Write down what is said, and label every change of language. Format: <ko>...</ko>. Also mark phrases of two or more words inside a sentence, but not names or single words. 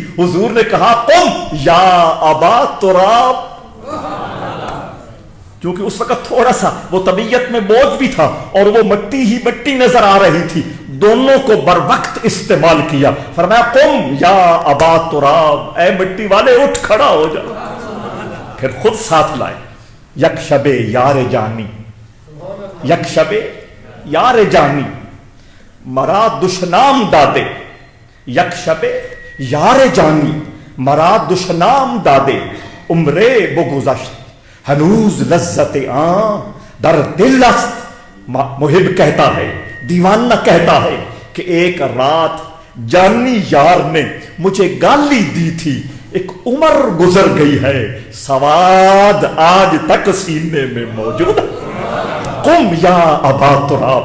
<ur>حضور نے کہا</ur> <ar>قم یا ابا تراب،</ar> <ur>کیونکہ اس وقت تھوڑا سا وہ طبیعت میں بوجھ بھی تھا اور وہ مٹی ہی مٹی نظر آ رہی تھی، دونوں کو بر وقت استعمال کیا۔ فرمایا</ur> <ar>قم یا ابا تراب،</ar> <ur>اے مٹی والے اٹھ کھڑا ہو جا۔ پھر خود ساتھ لائے،</ur> <fa>یک شب یار جانی، یک شب یار جانی مرا دشنام دادے، یک شب یار جانی مرا دشنام دادے، عمرے بگذشت ہنوز لذت آن در دل است۔</fa> <ur>محب کہتا ہے، دیوانہ کہتا ہے کہ ایک رات جانی یار نے مجھے گالی دی تھی، ایک عمر گزر گئی ہے، سواد آج تک سینے میں موجود۔</ur> <ar>قم یا ابا تراب۔</ar>